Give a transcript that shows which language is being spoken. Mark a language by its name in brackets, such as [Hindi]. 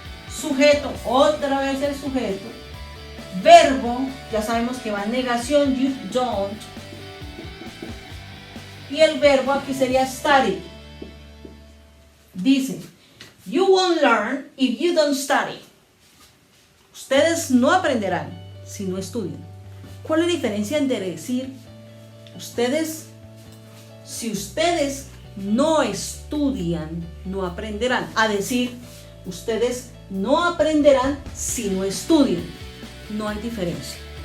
[Spanish] Sujeto, otra vez el sujeto. Verbo, ya sabemos que va en negación, [English] you don't. [Spanish] Y el verbo aquí sería study. [English] Dice, you won't learn if you don't study. [Spanish] Ustedes no aprenderán si no estudian. ¿Cuál es la diferencia entre decir si ustedes no estudian, no aprenderán, a decir ustedes no aprenderán si no estudian? No hay diferencia.